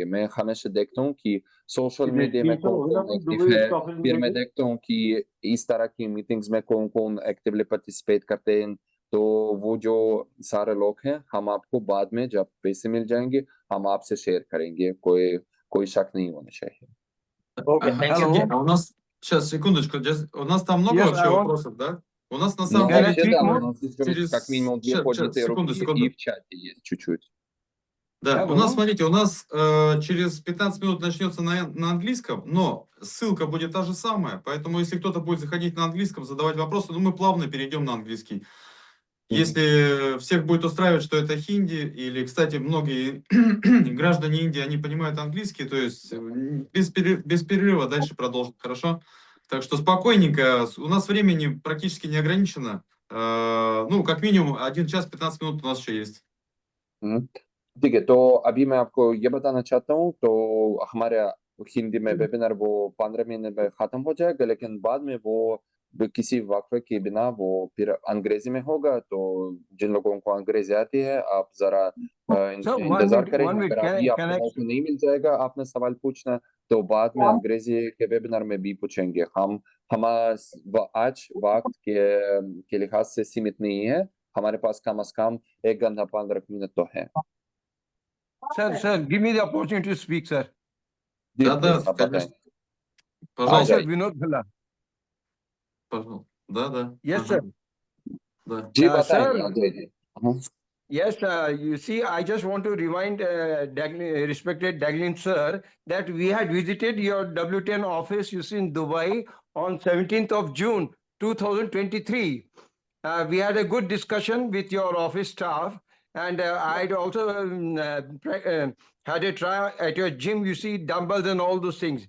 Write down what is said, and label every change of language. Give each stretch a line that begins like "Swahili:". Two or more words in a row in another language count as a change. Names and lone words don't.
Hindi: मैं हमेशा देखता हूँ कि
English: social media
Hindi: में कौन-कौन एक्टिव है, फिर मैं देखता हूँ कि इस तरह की मीटिंग्स में कौन-कौन
English: actively participate
Hindi: करते हैं, तो वो जो सारे लोग हैं, हम आपको बाद में जब पैसे मिल जाएँगे, हम आपसे शेयर करेंगे, कोई शक नहीं होना चाहिए।
English: okay, thank you.
Russian: Сергей, а у нас, сейчас, секундочку, у нас там много
English: Yes,
Russian: вообще
English: I want.
Russian: вопросов, да? У нас на Ну, самом
English: Can I
Russian: деле вообще,
English: speak
Russian: да, у
English: more?
Russian: нас есть как минимум 2 Щас, поднятые секунду, руки, и секунду. в чате есть чуть-чуть. Да, у
English: Hello.
Russian: нас, смотрите, у нас через 15 минут начнется на английском, но ссылка будет та же самая, поэтому если кто-то будет заходить на английском, задавать вопросы, ну, мы плавно перейдем на английский. Если всех будет устраивать, что это хинди, или, кстати, многие граждане Индии, они понимают английский, то есть без перерыва дальше продолжим, хорошо? Так что спокойненько, у нас времени практически не ограничено, ну, как минимум 1 час 15 минут у нас еще есть.
Hindi: ठीक है, तो अभी मैं आपको ये बताना चाहता हूँ, तो हमारा हिंदी में वेबिनार वो 15 मिनट में खत्म हो जाएगा, लेकिन बाद में वो किसी वक्फे के बिना वो फिर अंग्रेजी में होगा, तो जिन लोगों को अंग्रेजी आती है, आप जरा
English: So one
Hindi: इंतजार
English: minute,
Hindi: करें,
English: one minute.
Hindi: अगर
English: Can
Hindi: अभी
English: I, can
Hindi: आपको
English: I?
Hindi: मौका नहीं मिल जाएगा आपने सवाल पूछना, तो बाद में अंग्रेजी के वेबिनार में भी पूछेंगे। हम आज वक्त के लिहाज से सीमित नहीं है, हमारे पास कम से कम 1 घंटा 15 मिनट तो है।
English: Sir, give me the opportunity to speak, sir.
Hindi: जी,
Russian: Да-да,
English: please,
Hindi: आप बताएं।
Russian: конечно.
English: Hi,
Russian: Пожалуйста.
English: sir, Vinod Bhalla.
Russian: Пожалуйста. Да-да.
English: Yes,
Russian: Ага.
English: sir.
Russian: Да.
Hindi: जी, बताएं,
English: Sir,
Hindi: अजय जी।
English: yes, you see, I just want to remind respected Daglin sir that we had visited your W10 office, you see, in Dubai on 17th of June, 2023. We had a good discussion with your office staff, and I'd also had a try at your gym, you see, dumbbells and all those things.